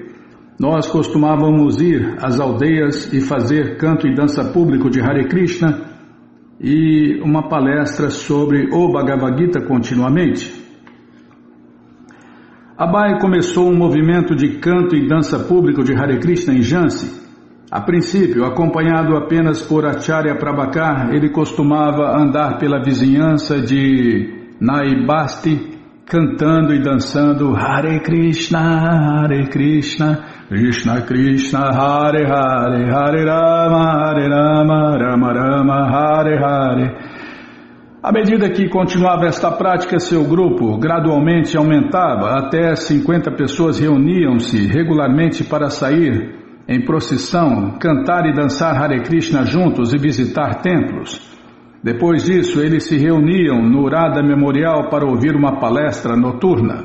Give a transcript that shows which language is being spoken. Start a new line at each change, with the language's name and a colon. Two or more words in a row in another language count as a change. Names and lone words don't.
Portuguese: Nós costumávamos ir às aldeias e fazer canto e dança público de Hare Krishna e uma palestra sobre o Bhagavad Gita continuamente. Abai começou um movimento de canto e dança público de Hare Krishna em Jhansi. A princípio, acompanhado apenas por Acharya Prabhakar, ele costumava andar pela vizinhança de Naibasti, cantando e dançando Hare Krishna, Krishna Krishna, Hare Hare, Hare Rama, Rama Rama, Hare Hare. À medida que continuava esta prática, seu grupo gradualmente aumentava, até 50 pessoas reuniam-se regularmente para sair em procissão, cantar e dançar Hare Krishna juntos e visitar templos. Depois disso, eles se reuniam no Radha Memorial para ouvir uma palestra noturna.